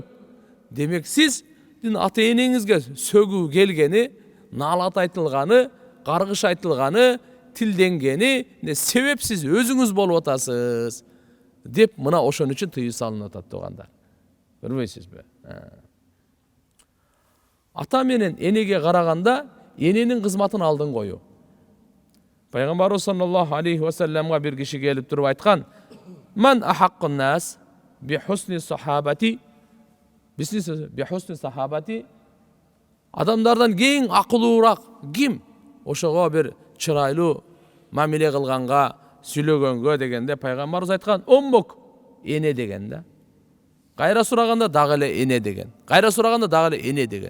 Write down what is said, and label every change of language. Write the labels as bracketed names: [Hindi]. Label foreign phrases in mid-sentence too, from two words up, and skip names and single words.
[Kyrgyz] Демек, сиздин ата-энеңизге сөгүү келгени, наалат айтылганы, каргыш айтылганы, тилденгени себепсиз өзүңүз болуп атасыз деп мына ошон үчүн тыюу салынып атат тугандар. Көрбөйсүзбү? Ата менен энеге караганда эненин кызматын алдын коюу. Пайгамбар [Arabic] صلى الله عليه وسلم [Kyrgyz] бир киши келип туруп айткан: [Arabic] "من أحق الناس بحسن صحابتي?" بحسن صحابتي. [Kyrgyz] Адамдардан кең акылуураак ким? Ошого бир чырайлуу мамиле кылганга, сүйлөгөнгө дегенде пайгамбарыбыз айткан: "Уммук", эне деген да. Кайра сураганда дагы эле эне деген. Кайра сураганда дагы эле эне деген.